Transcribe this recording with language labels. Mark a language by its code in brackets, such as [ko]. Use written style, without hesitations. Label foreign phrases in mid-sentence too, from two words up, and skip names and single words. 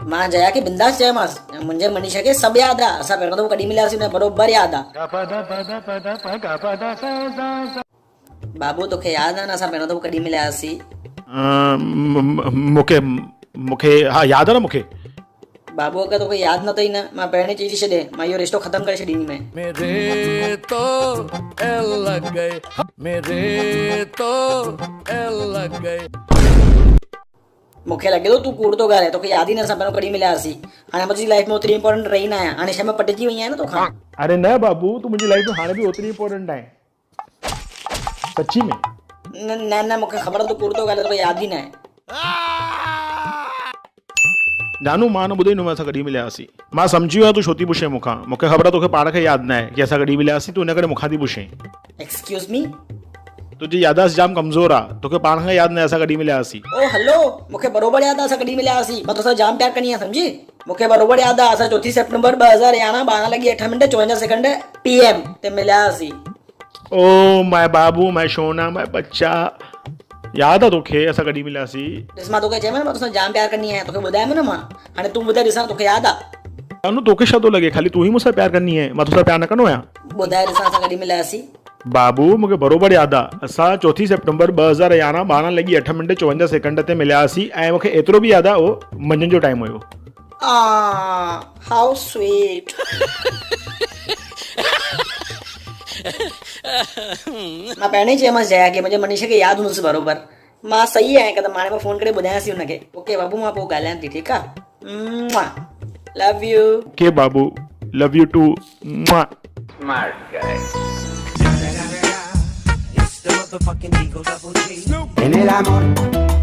[sd] मां जया खे बिंदास चयोमांसि मुंहिंजे मनीषा खे सभु यादि आहे, असां पहिरियों दफ़ो कॾहिं मिलियासीं हुन बरोबरु यादि आहे। बाबू तोखे यादि आहे न असां पहिरियों दफ़ो कॾहिं मिलियासीं? मूंखे हा यादि आहे न मूंखे। बाबू अगरि तोखे यादि न अथई न मां पहिरीं चई थी छॾे मां इहो रिश्तो ख़तमु करे छॾींदीमांइ। [hi] मेरे तो एल लग गए, मेरे तो एल लग गए। [sd] मूंखे लॻे थो तूं कूड़ थो ॻाल्हाए, तोखे यादि ई न असां पहिरियों कॾहिं मिलियासीं। हाणे मुंहिंजी लाइफ में ओतिरी इंपॉर्टेंट रही न आहियां, हाणे छा मां पटिजी वई आहियां न तोखां। अरे न बाबू तू मुंहिंजी लाइफ में हाणे बि ओतिरी इंपॉर्टेंट आहे सच्ची में। न मूंखे ख़बर आहे तूं कूड़ थो ॻाल्हाए, तोखे यादि ई न आहे। जानू मां न ॿुधाईंदुमि असां कॾहिं मिलियासीं। मां सम्झी वियो तूं छो थी पुछे मूंखां। मूंखे ख़बर आहे तोखे पाण खे यादि न आहे की असां कॾहिं मिलियासीं। तूं हिन करे मूंखां थी पुछे। [en] Excuse me? [sd] तुंहिंजी याददाश्त जाम कमज़ोर आहे। तोखे पाण खां यादि न आहे असां कॾहिं मिलियासीं। [en] oh hello [sd] मूंखे बरोबरु यादि आहे असां कॾहिं मिलियासीं। मां तोसां जाम प्यार कंदी आहियां सम्झी। मूंखे बरोबरु यादि आहे असां 4 सेप्टेम्बर 2011 12:08 PM ते मिलियासीं। [en] oh my [sd] बाबू माय सोना माय बच्चा यादि आहे तोखे असां कॾहिं मिलियासीं? ॾिस मां तोखे चयोमांइ न मां तोसां जाम प्यार कंदी आहियां, तोखे ॿुधायोमांइ न मां। हाणे तूं ॿुधाए ॾिसां तोखे यादि आहे? जानू तोखे छा थो लॻे ख़ाली तूं ई मूंसां प्यार कंदी आहीं, मां तोसां प्यार न कंदो आहियां? ॿुधाए ॾिसां असां कॾहिं मिलियासीं? बाबू मूंखे बरोबरु यादि आहे असां 4 सेप्टेम्बर 2011 12:08 ते मिलियासीं। ऐं मूंखे एतिरो बि यादि आहे उहो मंझंदि जो टाइम हुयो। [en] How sweet. [sd] मां पहिरीं चयोमांसि जया खे मुंहिंजे मनीषा खे यादि हूंदुसि बरोबरु। मां सही आहियां हिकदमि। हाणे मां फ़ोन करे ॿुधायांसि हुनखे। ओके बाबू मां पोइ ॻाल्हायां थी, ठीकु आहे? [en] Love you. K babu love you too. Smart guy. [es] En el amor